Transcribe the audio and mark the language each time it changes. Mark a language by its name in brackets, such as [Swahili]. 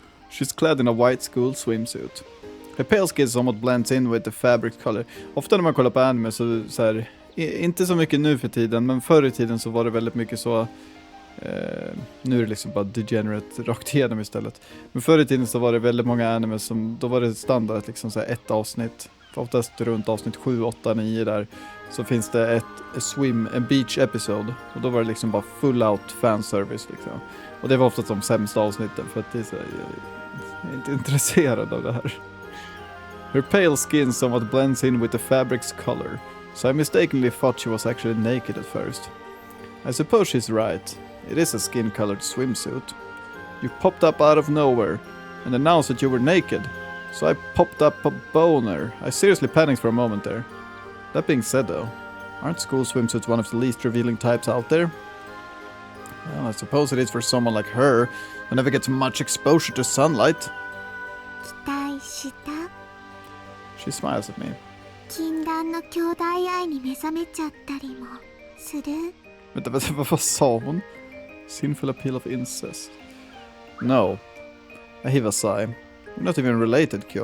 [English] She's clad in a white school swimsuit. Her pale skin somewhat blends in with the fabric color. [Swedish] Ofta när man kollar på anime så här, inte så mycket nu för tiden, men förr i tiden så var det väldigt mycket så Nu är det liksom bara degenerate rakt igenom istället. Men förr i tiden så var det väldigt många anime som, då var det standard att liksom så här ett avsnitt, för oftast runt avsnitt 7, 8, 9 där, så finns det en beach episode, och då var det liksom bara [English] full out fanservice [Swedish] liksom. Och det var oftast de sämsta avsnitten, för att det är så här, jag är inte intresserad av det här. [English] Her pale skin somewhat blends in with the fabric's color, so I mistakenly thought she was actually naked at first. I suppose she's right. It is a skin-colored swimsuit. You popped up out of nowhere and announced that you were naked, so I popped up a boner. I seriously panicked for a moment there. That being said though, aren't school swimsuits one of the least revealing types out there? Well, I suppose it is for someone like her who never gets much exposure to sunlight. [Japanese] 期待した [English] She smiles at me. [Japanese] 禁断の兄弟愛に目覚めちゃったりもする [Swedish] Vänta, vad sa hon? [English] Sinful appeal of incest. No. I heave a sigh. We're not even related, Kyo.